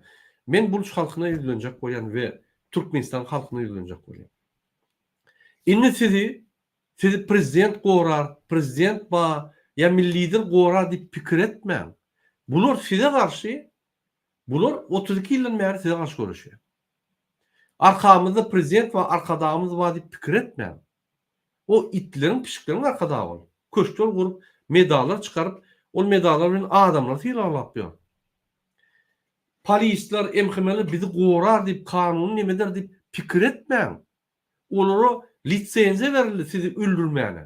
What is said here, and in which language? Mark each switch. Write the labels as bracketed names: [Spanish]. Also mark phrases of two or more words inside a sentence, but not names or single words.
[Turkmen] Men Buluç halkyna ýüzlenjek bolýan we Türkmenistan halkyna ýüzlenjek bolýan. Indi sizi prezident gorar, prezident ba ya milli lider gorar diýip pikir etmeň. Bular size karşı, bular 32 ýyldan beri size karşı görüşýär. Arkamızda prezident ve arkadağımız var diýip pikir etmeň. O itlerin, pişiklerin arkadağı var. Köşkler kurup, medallar çıkarıp, o medallar bilen adamlar silahlayıp ýör. Polisler, emhemeli bizi gorar diýip, kanun nemedir diýip pikir etmeň. Olara lisenziýa berildi sizi öldürmäne.